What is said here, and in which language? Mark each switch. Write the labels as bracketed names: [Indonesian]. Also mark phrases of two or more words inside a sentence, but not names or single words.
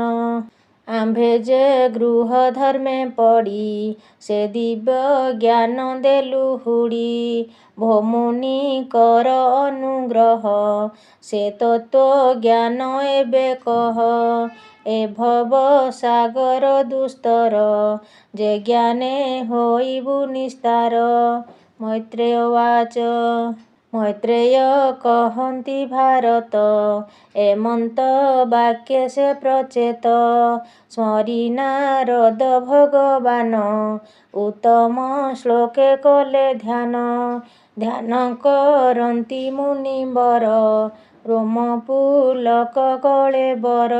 [Odia] ଆମ୍ଭେ ଯେ ଗୃହ ଧର୍ମେ ପଡ଼ି ସେ ଦିବ୍ୟ ଜ୍ଞାନ ଦେଲୁ ହୁଡ଼ି। ଭୋମୁନି କର ଅନୁଗ୍ରହ ସେ ତତ୍ତ୍ୱ ଜ୍ଞାନ ଏବେ କହ। ଏ ଭବ ସାଗର ଦୁସ୍ତର ଯେ ଜ୍ଞାନେ ହୋଇବୁ ନିସ୍ତାର। [Sanskrit] मैत्रेय उवाच। [Odia] ମୈତ୍ରେୟ କହନ୍ତି ଭାରତ ଏମନ୍ତ ବାକ୍ୟ ସେ ପ୍ରଚେତ। ସ୍ମରି ନାରଦ ଭଗବାନ ଉତ୍ତମ ଶ୍ଳୋକେ କଲେ ଧ୍ୟାନ। ଧ୍ୟାନ କରନ୍ତି ମୁନିବର ରୋମ ପୁଲକ ଗଳେ ବର।